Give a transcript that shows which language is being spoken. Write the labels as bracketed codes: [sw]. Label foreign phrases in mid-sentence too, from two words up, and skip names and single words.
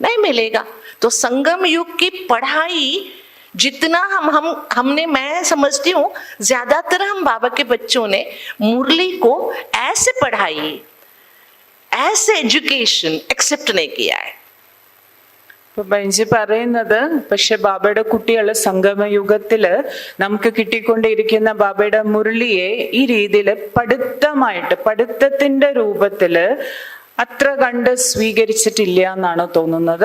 [hi] नहीं मिलेगा। तो संगम युग की पढ़ाई जितना हमने, मैं समझती हूँ ज्यादातर हम बाबा के बच्चों ने मुरली को ऐसे पढ़ाई, ऐसे [en] education accept [hi] नहीं किया है. [ml] ഇപ്പൊ ബെഞ്ചി പറയുന്നത്, പക്ഷെ ബാബയുടെ കുട്ടികള് സംഗമയുഗത്തില് നമുക്ക് കിട്ടിക്കൊണ്ടിരിക്കുന്ന ബാബയുടെ മുരളിയെ ഈ രീതിയില് പഠിത്തത്തിന്റെ രൂപത്തില് അത്ര കണ്ട് സ്വീകരിച്ചിട്ടില്ല എന്നാണ് തോന്നുന്നത്.